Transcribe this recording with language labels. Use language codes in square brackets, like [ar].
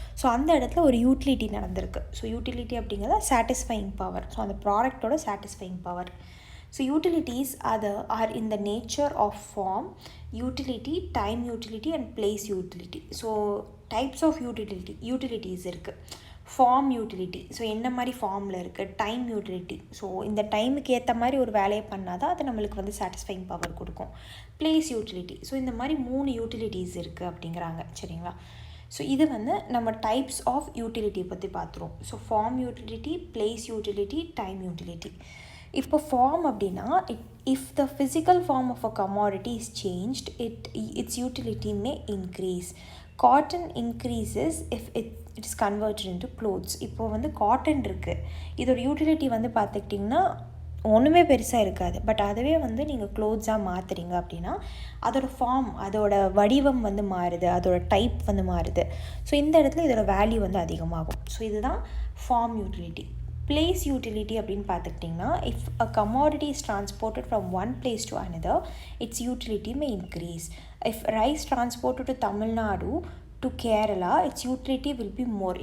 [ta] So அந்த இடத்துல ஒரு யூட்டிலிட்டி நடந்திருக்கு. ஸோ யூட்டிலிட்டி அப்படிங்கிறது சாட்டிஸ்ஃபைங் பவர். ஸோ அந்த ப்ராடக்டோட satisfying power. [en] So utilities are in the nature of form, utility, time utility and place utility. So types of utilities [ta] இருக்குது. Form utility, so என்ன மாதிரி ஃபார்மில் இருக்குது. டைம் யூட்டிலிட்டி, ஸோ இந்த டைமுக்கு ஏற்ற மாதிரி ஒரு வேலையை பண்ணால் தான் அது நம்மளுக்கு வந்து சாட்டிஸ்ஃபைங் பவர் கொடுக்கும். பிளேஸ் யூட்டிலிட்டி, ஸோ இந்த மாதிரி 3 யூட்டிலிட்டிஸ் இருக்குது அப்படிங்கிறாங்க. சரிங்களா? ஸோ இது வந்து நம்ம டைப்ஸ் ஆஃப் யூட்டிலிட்டி பற்றி பார்த்துருவோம். So form utility, place utility, time utility. இப்போ ஃபார்ம் அப்படின்னா [en] if the physical form of a commodity is changed, its utility may increase. Cotton increases if it is converted into clothes. [ta] இப்போ வந்து cotton இருக்குது, இதோட utility வந்து பார்த்துக்கிட்டிங்கன்னா ஒன்றுமே பெருசாக இருக்காது. பட் அதுவே வந்து நீங்கள் க்ளோத்ஸாக மாற்றுறீங்க அப்படின்னா அதோடய ஃபார்ம், அதோட வடிவம் வந்து மாறுது, அதோட டைப் வந்து மாறுது. ஸோ இந்த இடத்துல இதோட வேல்யூ வந்து அதிகமாகும். ஸோ இதுதான் ஃபார்ம் யூட்டிலிட்டி. பிளேஸ் யூட்டிலிட்டி அப்படின்னு பார்த்துக்கிட்டிங்கன்னா [en] if a commodity is transported from one place to another, its utility may increase. If rice transported to Tamil Nadu to Kerala, its utility will be more.